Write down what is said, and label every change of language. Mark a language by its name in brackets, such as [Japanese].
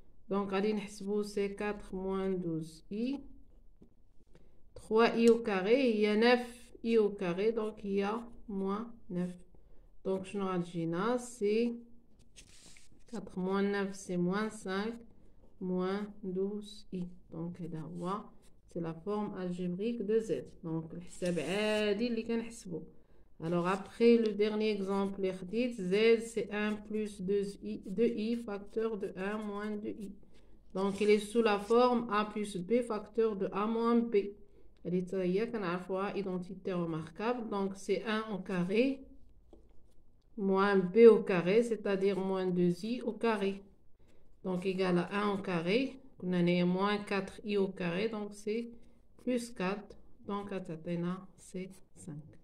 [French] donc [Arabic] غادي نحسبو [French] c'est 4 moins 12i 3i au carré il y a 9i au carré donc il y a moins 9 donc [Arabic] شنو غتجينا [French] c'est 4 moins 9 c'est moins 5 moins 12i. donc [Arabic] هذا هو [French] c'est la forme algébrique de Z. [Arabic] donc الحساب عادي اللي كنحسبو. [French] alors après le dernier exemple [Arabic] اللي خديت [French] Z c'est 1 plus 2i facteur de 1 moins 2i. donc il est sous la forme a plus b facteur de a moins b. [Arabic] اللي حتى هي كنعرفوها identité remarquable. [French] donc c'est 1 au carré moins b au carré c'est-à-dire moins 2i au carré donc égal à 1 au carré on a moins 4i au carré donc c'est plus 4 donc c'est 5.